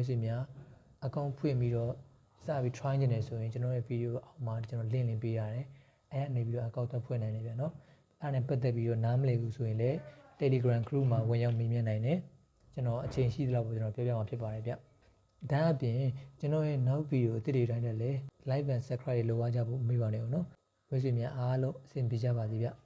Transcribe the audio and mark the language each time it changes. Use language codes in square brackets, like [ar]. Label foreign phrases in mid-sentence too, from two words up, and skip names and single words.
[my] တ်ဆွေများ account ဖွင့်ပြီးတော့စပြီး try နေတယ်ဆိုရင်ကျွန်တော်ရဲ့ video အောက်မှာကျွန်တော် link လေးပေးရတယ်အဲ့အနေပြီးတော့ account ဖွင့်နိုင်တယ်ဗျာနော်အဲ့ဒါနဲ့ပတ်သက်ပြီးတော့နားမလည်ဘူးဆိုရင်လည်း Telegram group မှာဝင်ရောက်မေးမြန်းနိုင်တယ်ကျွန်တော်အချိန်ရှိသလောက်ပဲကျွန်တော်ပြောပြမှာဖြစ်ပါတယ်ဗျဒါအပြင်ကျွန်တော်ရဲ့နောက်ဗီဒီယိုအသစ်တွေတိုင်းနဲ့လည်း [en] like and subscribe [my] လုပ်အားကြဖို့မေးပါနဲ့ဦးနော်မိတ်ဆွေများအားလုံးအဆင်ပြေကြပါစေဗျ